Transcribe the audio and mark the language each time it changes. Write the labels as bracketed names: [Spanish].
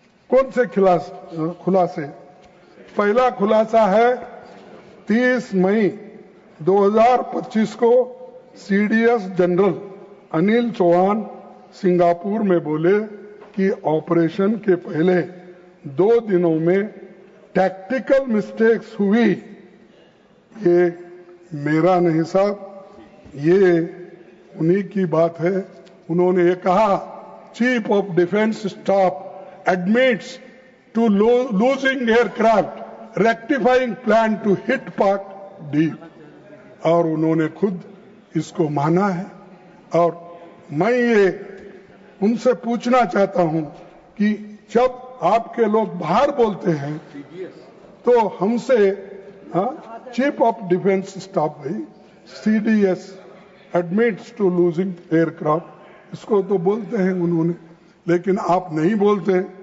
[Hindi] कौन से खुलासे? पहला खुलासा है 30 मई 2025 को CDS general Anil Chauhan Singapore में बोले कि ऑपरेशन के पहले 2 दिनों में टैक्टिकल मिस्टेक्स हुई। ये मेरा नहीं साहब, ये उन्हीं की बात है। उन्होंने ये कहा, chief of defence staff [English] admits to losing aircraft, rectifying plan to hit Pak deep. [Hindi] और उन्होंने खुद इसको माना है। और मैं ये उनसे पूछना चाहता हूं कि जब आपके लोग बाहर बोलते हैं तो हमसे चीफ ऑफ डिफेंस स्टाफ भाई [English] CDS admits to losing aircraft, [Hindi] इसको तो बोलते हैं उन्होंने, लेकिन आप नहीं बोलते।